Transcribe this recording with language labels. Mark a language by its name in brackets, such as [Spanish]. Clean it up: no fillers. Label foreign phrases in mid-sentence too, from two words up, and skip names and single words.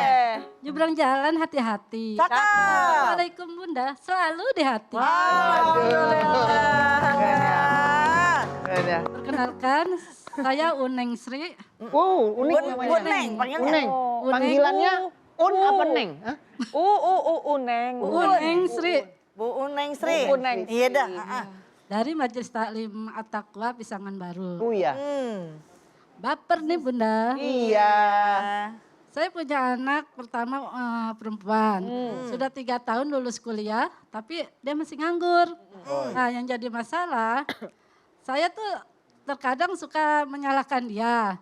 [Indonesian] Nyebrang jalan hati-hati. Cakep. Assalamualaikum Bunda, selalu di hati. Alhamdulillah. Keren ya. Perkenalkan, saya Uneng Sri. Unik namanya. Uneng, panggilnya. Uneng. Panggilannya Un apa Neng? Hah? Uneng. Uneng Sri. Bu Uneng Sri. Bu Uneng Sri. Iya dah. Dari Majelis Taklim At-Taqwa Pisangan Baru. Oh iya. Baper nih Bunda. Iya. Saya punya anak pertama perempuan. Sudah 3 tahun lulus kuliah, tapi dia masih nganggur. Nah yang jadi masalah, saya tuh terkadang suka menyalahkan dia.